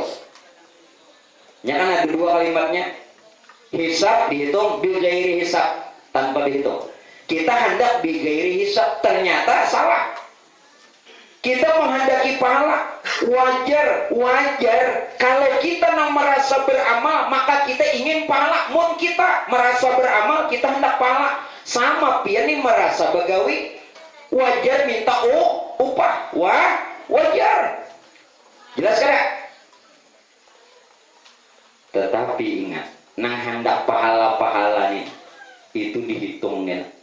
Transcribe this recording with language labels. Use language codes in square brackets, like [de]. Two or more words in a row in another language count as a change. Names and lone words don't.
[bjn] Ya kan ada dua kalimatnya, hisab dihitung, [ar] بغير حساب [bjn] tanpa dihitung. Kita hendak [ar] بغير حساب, [bjn] ternyata salah. Kita menghendaki pahala, wajar kalau kita merasa beramal maka kita ingin pahala. Mun kita merasa beramal kita hendak pahala, sama pian nih merasa begawi, wajar minta upah, wajar. Jelas kan? Tetapi ingat, nang hendak pahala nih itu dihitungnya.